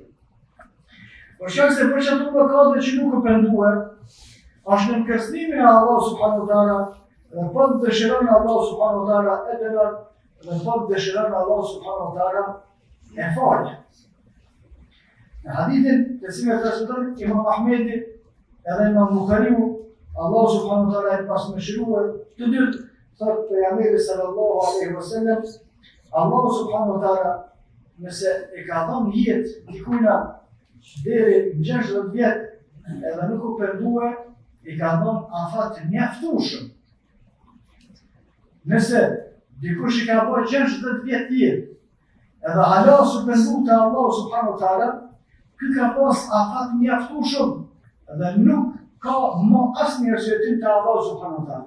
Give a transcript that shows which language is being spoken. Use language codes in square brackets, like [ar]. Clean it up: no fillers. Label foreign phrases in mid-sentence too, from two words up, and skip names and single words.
[sq] Por shkak se për çdo mëkate që nuk u penduar, është në kërcënimin e Allah [ar] سبحانه وتعالى, [sq] dhe po dëshiron Allah [ar] سبحانه وتعالى [sq] e dënon, dhe po dëshiron Allah [ar] سبحانه وتعالى [sq] e falë. Në hadithin të cilin transmeton Imam Ahmedi edhe Imam Buhariu, Allah [ar] سبحانه وتعالى [sq] e pasmëshiruar të dytë, thot pejgamberi [ar] صلى الله عليه وسلم, [sq] Allah [ar] سبحانه وتعالى [sq] nëse e ka dhënë jetë dikujt deri në 60 vjet edhe nuk u pendua, i ka dhënë afat mjaftueshëm. Nëse dikush i ka bërë 60 vjet jetë edhe hala s'u pendu te Allah [ar] سبحانه وتعالى, [sq] ky ka pas afat mjaftueshëm dhe nuk ka më asnjë arsyetim te Allah [ar] سبحانه وتعالى.